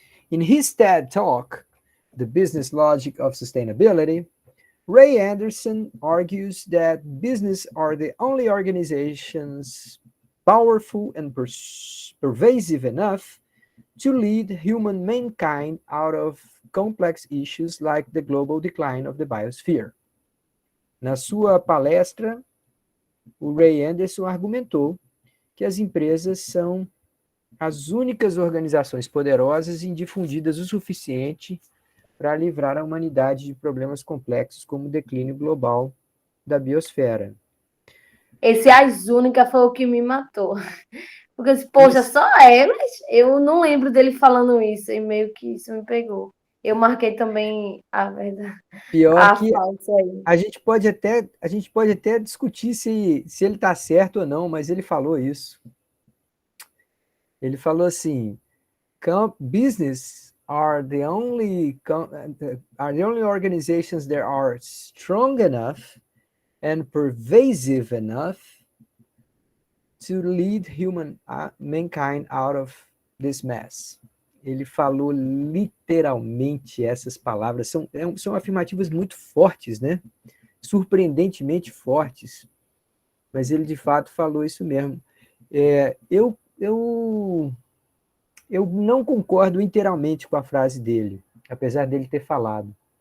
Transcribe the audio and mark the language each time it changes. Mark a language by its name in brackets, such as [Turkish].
[English] In his TED Talk, The Business Logic of Sustainability, Ray Anderson argues that business are the only organizations powerful and pervasive enough to lead mankind out of complex issues like the global decline of the biosphere. [Portuguese] Na sua palestra, o Ray Anderson argumentou que as empresas são as únicas organizações poderosas e difundidas o suficiente para livrar a humanidade de problemas complexos como o declínio global da biosfera. Esse as única foi o que me matou. Porque, poxa, só elas? Eu não lembro dele falando isso, e meio que isso me pegou. Eu marquei também a verdade. Pior que aí. a gente pode até discutir se ele está certo ou não, mas ele falou isso. Ele falou assim: [English] business are the only organizations that are strong enough and pervasive enough to lead mankind out of this mess. [Portuguese] Ele falou literalmente essas palavras. São afirmativas muito fortes, né? Surpreendentemente fortes. Mas ele, de fato, falou isso mesmo. Eu não concordo inteiramente com a frase dele, apesar dele ter falado.